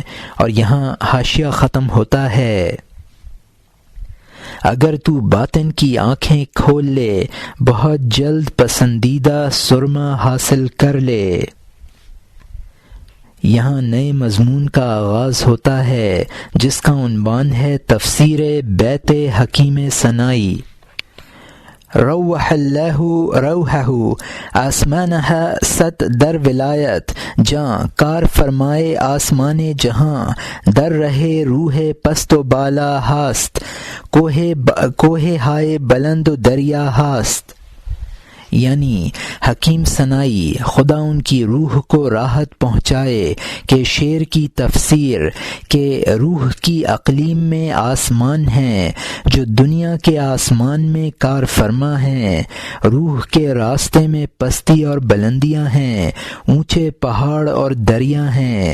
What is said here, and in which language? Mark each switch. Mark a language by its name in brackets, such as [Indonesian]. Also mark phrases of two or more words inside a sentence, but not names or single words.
[Urdu] اور یہاں حاشیہ ختم ہوتا ہے، اگر تو باطن کی آنکھیں کھول لے، بہت جلد پسندیدہ سرما حاصل کر لے۔ یہاں نئے مضمون کا آغاز ہوتا ہے جس کا عنوان ہے تفسیر بیت حکیم ثنائی۔ [Persian] روح اللہ روحہ آسمانہ ست در ولایت، جاں کار فرمائے آسمان جہاں، در رہے روح پست و بالا ہاست، کوہ ہائے بلند و دریا ہاست۔ [Urdu] یعنی حکیم ثنائی خدا ان کی روح کو راحت پہنچائے کہ شعر کی تفسیر کہ روح کی اقلیم میں آسمان ہیں جو دنیا کے آسمان میں کار فرما ہیں، روح کے راستے میں پستی اور بلندیاں ہیں، اونچے پہاڑ اور دریا ہیں۔